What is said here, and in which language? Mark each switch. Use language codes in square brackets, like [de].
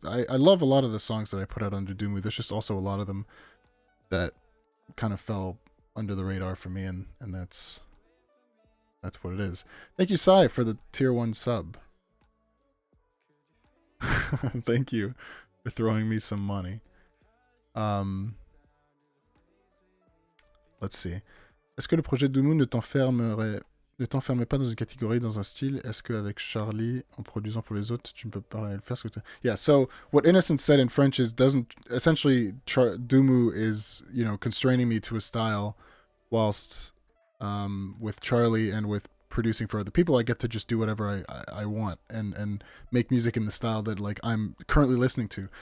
[en] I love a lot of the songs that I put out under Duumu. There's just also a lot of them that kind of fell under the radar for me, and that's what it is. Thank you, Sai, for the tier 1 sub. Thank you for throwing me some money. Let's see. [fr] Est-ce que le projet Duumu ne t'enferme pas dans une catégorie, dans un style? Est-ce qu'avec Charlie, en produisant pour les autres, tu ne peux pas faire ce que tu... [en] Yeah, so what Innocent said in French is, essentially, Duumu is, constraining me to a style, whilst with Charlie and with producing for other people, I get to just do whatever I want and make music in the style that, like, I'm currently listening to.